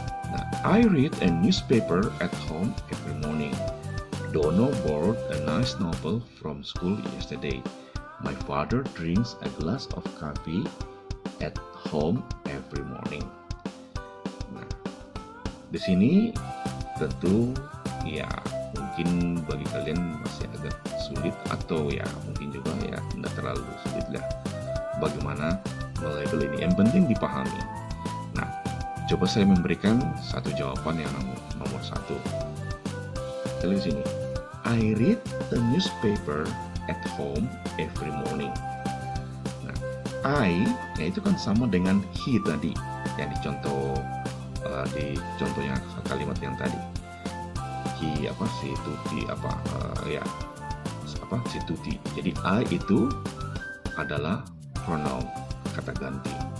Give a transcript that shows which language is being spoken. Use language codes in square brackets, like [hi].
[en] Nah, I read a newspaper at home every morning. Dono borrowed a nice novel from school yesterday. My father drinks a glass of coffee at home every morning. [id] Nah, di sini tentu ya mungkin bagi kalian masih agak sulit atau ya mungkin juga ya tidak terlalu sulit lah bagaimana melabel ini. Yang penting dipahami. Nah, coba saya memberikan satu jawaban yang nomor 1. Kita lihat sini. [en] I read the newspaper at home every morning. [id] Nah, I ya itu kan sama dengan he tadi yang dicontoh di contohnya kalimat yang tadi. He si Tuti ya si tuti. Jadi I itu adalah pronoun, kata ganti.